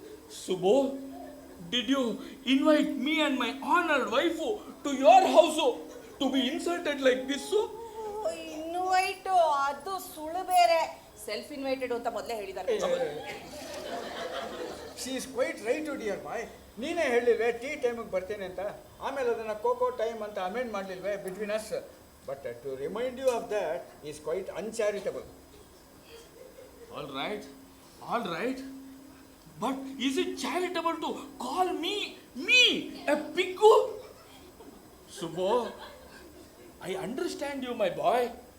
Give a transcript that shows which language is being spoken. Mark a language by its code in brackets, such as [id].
[en] Subbu, did you invite me and my honored wife to your house to be insulted like this? [kn] ಇನ್ವೈಟು ಅದು ಸುಳ್ಳು ಬೇರೆ. Self invited ಅಂತ ಮೊದಲೇ ಹೇಳಿದ್ದಾರೆ. [en] She is quite right, dear boy. [kn] ನೀನೇ ಹೇಳಿಲ್ವೇ tea ಟೈಮಿಗೆ ಬರ್ತೇನೆ ಅಂತ? ಆಮೇಲೆ ಅದನ್ನು ಕೋಕೋ ಟೈಮ್ ಅಂತ amend ಮಾಡಲಿಲ್ವೇ [en] Between us? But to remind you of that is quite uncharitable. All right. But is it charitable to call me a piggu? Subbu, I understand you, my boy.